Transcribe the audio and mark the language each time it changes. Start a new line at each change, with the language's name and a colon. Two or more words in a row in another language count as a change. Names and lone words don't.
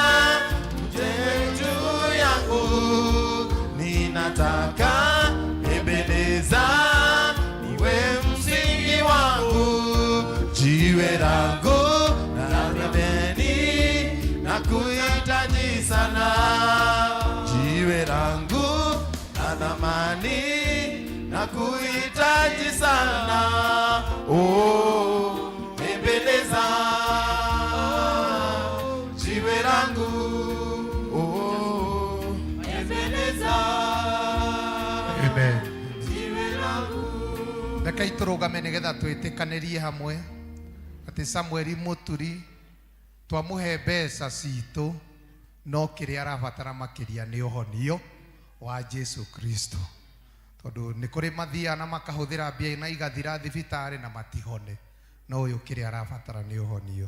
Swahili: juu yangu, ninataka embeleza niwe msingi wangu, jiwe langu na pembeni na kuhitaji sana, jiwe langu na thamani na kuhitaji sana. Oh, embeleza jiwe langu, oh, embeleza. Amen. Jiwe langu.
Kikuyu: Reke iturugame nigetha twitikanĩrie hamwe atĩ Samueli Mũturi twamuhe mbeca citũ, no kĩrĩa arabatara makĩria nĩ ũhonio wa Jesu Kristo, tondũ nĩ kũrĩ mathiaga na makahũthĩra mbia na igathira thibitarĩ na matihone, no ũyũ kĩrĩa arabatara nĩ ũhonio.